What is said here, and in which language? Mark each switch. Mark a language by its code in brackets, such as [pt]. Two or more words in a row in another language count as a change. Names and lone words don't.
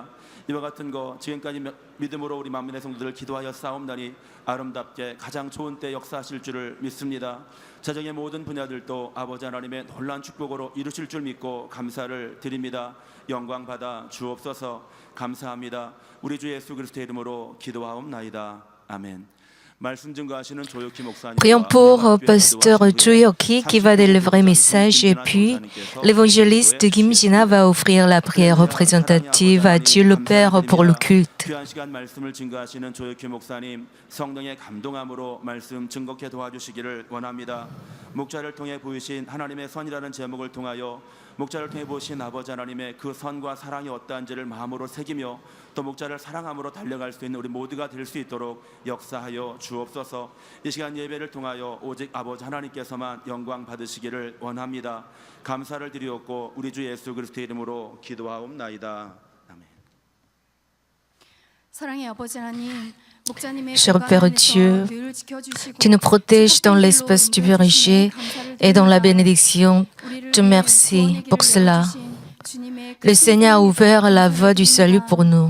[ko] 이와 같은 거 지금까지 믿음으로 우리 만민의 성도들 기도하여 싸움다니 아름답게 가장 좋은 때 역사하실 줄을 믿습니다. 재정의 모든 분야들도 아버지 하나님의 놀라운 축복으로 이루실 줄 믿고 감사를 드립니다. 영광 받아 주옵소서. 감사합니다. 우리 주 예수 그리스도의 이름으로 기도하옵나이다. 아멘. [fr] Prions pour Pasteur Joyoki qui va délivrer message et puis l'évangéliste Kim Jina va offrir la prière représentative à Dieu le Père pour le culte. [ko] 귀한 시간 말씀을 증거하시는 조혁희 목사님 성령의 감동함으로 말씀 증거케 도와주시기를 원합니다. 목자를 통해 보이신 하나님의 선이라는 제목을 통하여 목자를 통해 보신 아버지 하나님의 그 선과 사랑이 어떠한지를 마음으로 새기며 또 목자를 사랑함으로 달려갈 수 있는 우리 모두가 될 수 있도록 역사하여 주옵소서. 이 시간 예배를 통하여 오직 아버지 하나님께서만 영광 받으시기를 원합니다. 감사를 드리옵고 우리 주 예수 그리스도의 이름으로 기도하옵나이다. [fr] Cher Père Dieu, tu nous protèges dans l'espace du berger et dans la bénédiction. Te merci pour cela. Le Seigneur a ouvert la voie du salut pour nous.